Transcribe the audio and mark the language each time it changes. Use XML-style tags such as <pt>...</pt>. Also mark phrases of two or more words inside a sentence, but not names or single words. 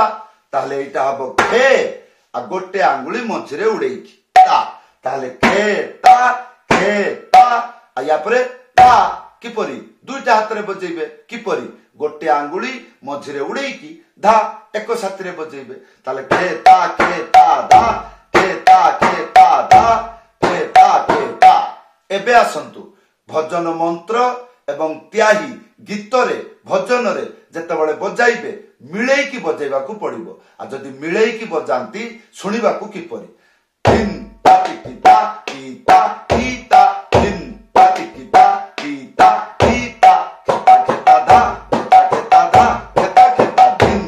<or>ତାହେଲେ ଏଟା ହବ ଖେ ଆ ଗୋଟେ ଆଙ୍ଗୁଳି ମଝିରେ ଉଡ଼େଇକି ତା ତାହେଲେ ଖେତା ଖେତା ୟା ପରେ ତା କିପରି ଦୁଇଟା ହାତ ରେ ବଜେଇବେ କିପରି ଗୋଟେ ଆଙ୍ଗୁଳି ମଝିରେ ଉଡ଼େଇକି ଧା ଏକ ସାଥି ରେ ବଜେଇବେ ତାହେଲେ ଖେତା ଖେତା ଧା ଖେତା ଖେତା ଧା ଖେତା ଖେତା। ଏବେ ଆସନ୍ତୁ ଭଜନ ମନ୍ତ୍ର ଏବଂ ତାହି ଗୀତ ରେ ଭଜନ ରେ ଯେତେବେଳେ ବଜାଇବେ ମିଳେଇକି ବଜେଇବା କୁ ପଡ଼ିବ ଆ ଯଦି ମିଳେଇକି ବଜାନ୍ତି ଶୁଣିବା କୁ କିପରି ଧିନ୍ ତା ତିକି ତା ତି ତା ଧି ତା ଧିନ୍ ତା ତିକି ତା ତି ତା ଧି ତା ଖେତା ଖେତା ଧା ଖେତା ଖେତା ଧା ଖେତା ଖେତା ଧି</or>